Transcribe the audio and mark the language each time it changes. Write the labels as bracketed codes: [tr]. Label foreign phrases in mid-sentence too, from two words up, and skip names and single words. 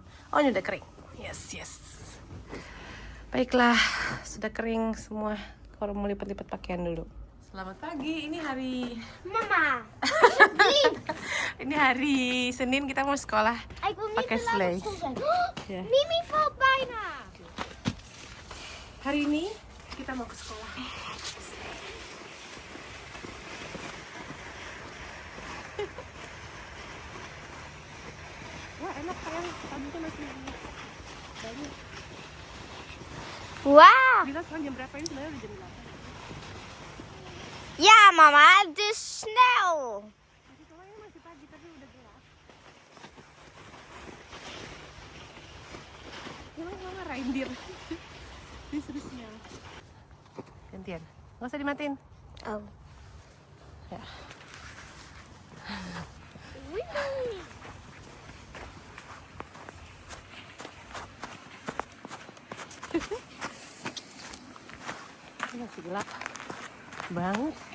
[id] Oh ini udah kering. Yes. Baiklah, sudah kering semua. Kalau mau lipat-lipat pakaian dulu. Selamat pagi. Ini hari Mama. ini hari Senin, kita mau sekolah pakai sleigh. Ya. [nl] Mimi valt bijna. [id] Hari ini kita mau ke sekolah. Wah enak sayang, sabunnya masih banyak. Wauw. Bila sekarang jam berapa ini? Sebenarnya udah jam 8. [nl] Ja, mama, het is snel. [id] Masih sekolahnya masih pagi tapi udah gelap. Mama reindeer. Disuruhnya. Gantian. Nggak usah dimatiin. Oh. Ya. Ini masih gelap banget.